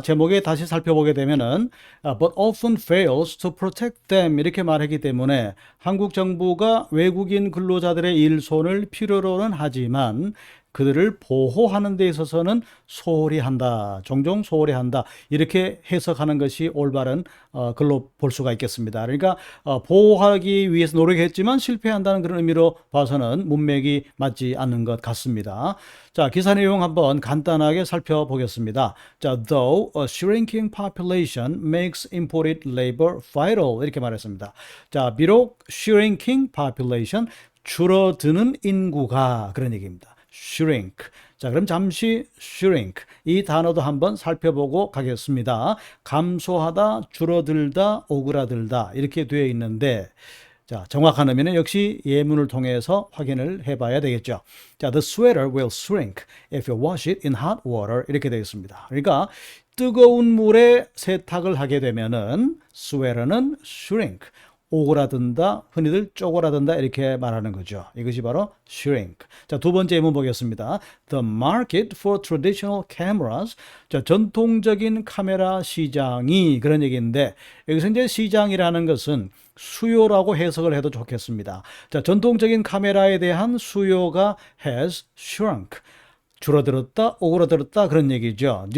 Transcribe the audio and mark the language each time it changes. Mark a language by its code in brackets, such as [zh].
[ko] 제목에 다시 살펴보게 되면은 [en] but often fails to protect them [ko] 이렇게 말하기 때문에 한국 정부가 외국인 근로자들의 일손을 필요로는 하지만 그들을 보호하는 데 있어서는 소홀히 한다. 종종 소홀히 한다. 이렇게 해석하는 것이 올바른 글로 볼 수가 있겠습니다. 그러니까 보호하기 위해서 노력했지만 실패한다는 그런 의미로 봐서는 문맥이 맞지 않는 것 같습니다. 자, 기사 내용 한번 간단하게 살펴보겠습니다. [en] 자, though a shrinking population makes imported labor vital [ko] 이렇게 말했습니다. 자, 비록 [en] shrinking population [ko] 줄어드는 인구가 그런 얘기입니다. [en] shrink. [ko] 자, 그럼 잠시 shrink 이 단어도 한번 살펴보고 가겠습니다. 감소하다, 줄어들다, 오그라들다 이렇게 되어 있는데 자, 정확한 의미는 역시 예문을 통해서 확인을 해봐야 되겠죠. [en] 자, the sweater will shrink if you wash it in hot water [ko] 이렇게 되어 있습니다. 그러니까 뜨거운 물에 세탁을 하게 되면은 sweater는 shrink 오그라든다, 흔히들 쪼그라든다 이렇게 말하는 거죠. 이것이 바로 shrink. 자, 두 번째 예문 보겠습니다. [en] The market for traditional cameras. [ko] 자, 전통적인 카메라 시장이 그런 얘기인데 여기서 이제 시장이라는 것은 수요라고 해석을 해도 좋겠습니다. 자, 전통적인 카메라에 대한 수요가 [en] has shrunk. [ko] 줄어들었다, 오그라들었다 그런 얘기죠.